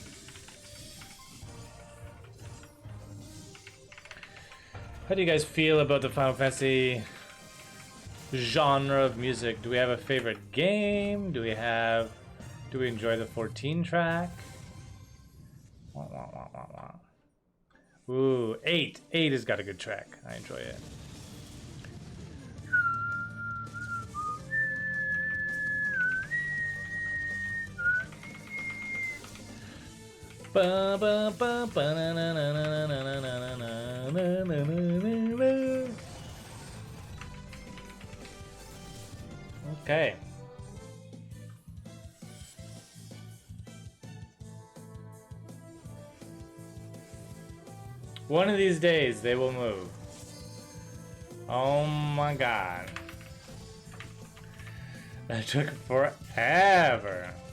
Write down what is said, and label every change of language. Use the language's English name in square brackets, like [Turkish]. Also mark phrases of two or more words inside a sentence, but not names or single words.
[English] How do you guys feel about the Final Fantasy genre of music? Do we have a favorite game? Do we enjoy the 14 track? Wah, wah, wah, wah, wah. Ooh, 8. 8 has got a good track. I enjoy it. Ba, ba, ba, ba, na, na, na, na, na, na, na, na, na, na, na, na. Okay. One of these days they will move. Oh my god. That took forever.